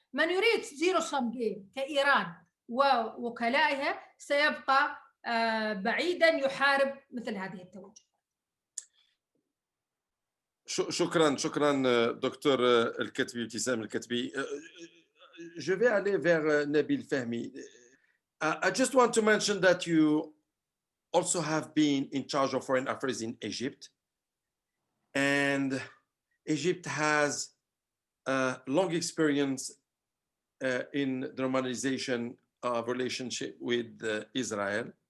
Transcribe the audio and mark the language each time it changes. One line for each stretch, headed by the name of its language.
Arabic: من يريد زيرو سم جيم كإيران ووكلائها سيبقى بعيدا يحارب مثل هذه التوجهات. شكرا دكتور الكتبي، ابتسام الكتبي.
French: Je vais aller vers Nabil Fahmy.
English: I just want to mention that you also have been in charge of foreign affairs in Egypt, and Egypt has a long experience in the normalization of relationship with Israel.